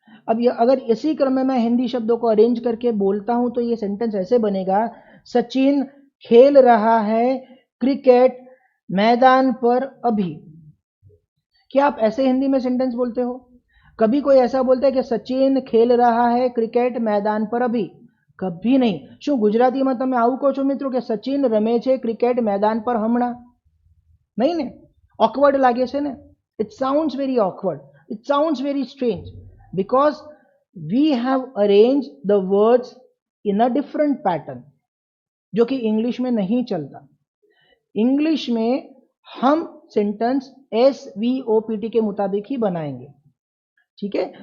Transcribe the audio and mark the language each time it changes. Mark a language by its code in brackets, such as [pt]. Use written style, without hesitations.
[hi] अब ये अगर इसी क्रम में मैं हिंदी शब्दों को अरेंज करके बोलता हूं तो ये सेंटेंस ऐसे बनेगा, सचिन खेल रहा है क्रिकेट मैदान पर अभी। क्या आप ऐसे हिंदी में सेंटेंस बोलते हो? कभी कोई ऐसा बोलता है कि सचिन खेल रहा है क्रिकेट मैदान पर अभी? कभी नहीं। [gu] શું ગુજરાતીમાં તમે આવું કહો છો મિત્રો કે સચિન રમે છે ક્રિકેટ [hi] मैदान पर [gu] હમણાં? नहीं ने, ऑकवर्ड लागे छे ने। [en] it sounds very awkward, it sounds very strange because we have arrange the words in a different pattern, [hi] जो कि इंग्लिश में नहीं चलता। इंग्लिश में हम sentence S V O P T के मुताबिक ही बनाएंगे, ठीक है।